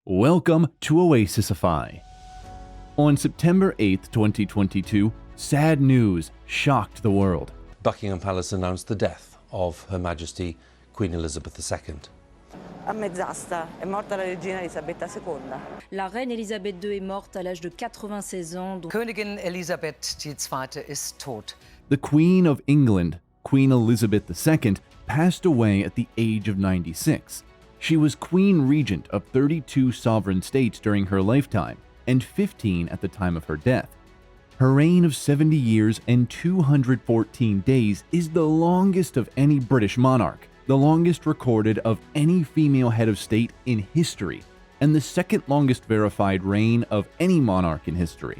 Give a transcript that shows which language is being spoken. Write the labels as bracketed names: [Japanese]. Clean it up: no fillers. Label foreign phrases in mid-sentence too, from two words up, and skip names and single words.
[English] Welcome to Oasisify. On September 8, 2022, sad news shocked the world. Buckingham Palace announced the death of Her Majesty Queen Elizabeth II. [Italian] A mezz'asta è morta la regina Elisabetta II. [French] La reine Elisabeth II est morte à l'âge de 96 ans. [German] Königin Elisabeth II. Ist tot. [English] The Queen of England, Queen Elizabeth II, passed away at the age of 96. She was Queen Regent of 32 sovereign states during her lifetime, and 15 at the time of her death. Her reign of 70 years and 214 days is the longest of any British monarch, the longest recorded of any female head of state in history, and the second longest verified reign of any monarch in history.